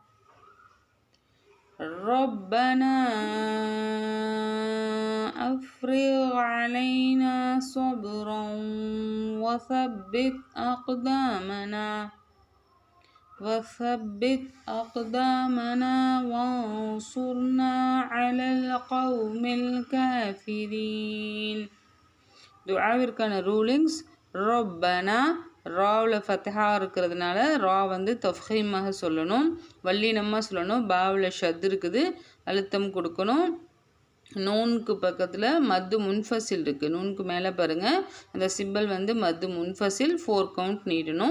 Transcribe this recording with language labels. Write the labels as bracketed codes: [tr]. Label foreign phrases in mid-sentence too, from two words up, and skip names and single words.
[ar] ربنا أفرغ علينا صبرا وثبت أقدامنا وانصرنا على القوم الكافرين. [ta] துஆவிற்கான ரூலிங்ஸ் ரப்பனா ராவில் ஃபத்ஹா இருக்கிறதுனால ரா வந்து தஃப்ஹீமாக சொல்லணும், வல்லினமாக சொல்லணும். பாவில் ஷத் இருக்குது, அழுத்தம் கொடுக்கணும். நூனுக்கு பக்கத்தில் [ar] مد منفصل [ta] இருக்குது, நூனுக்கு மேலே பாருங்கள் அந்த சிம்பல் வந்து [ar] مد منفصل [ta] 4 கவுண்ட் நீட்டணும்.